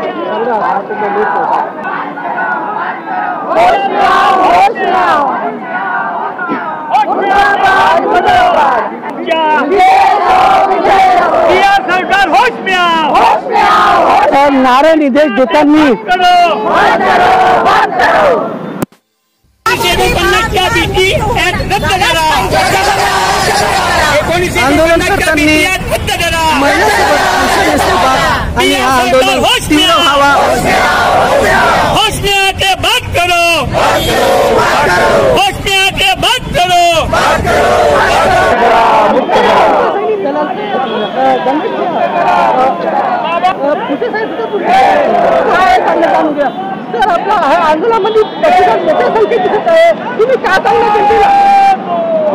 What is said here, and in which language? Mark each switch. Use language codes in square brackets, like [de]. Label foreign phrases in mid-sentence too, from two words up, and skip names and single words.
[mr] नारे निर्देश देताना आंदोलन करताना आणि हा आंदोलन तीव्र व्हावा। [hi] होश में आके बात करो, होश में आके बात करो। [mr] तर आपला आंदोलनामध्ये मोठ्या संख्येत दिसत आहे तुम्ही काय सांगणार?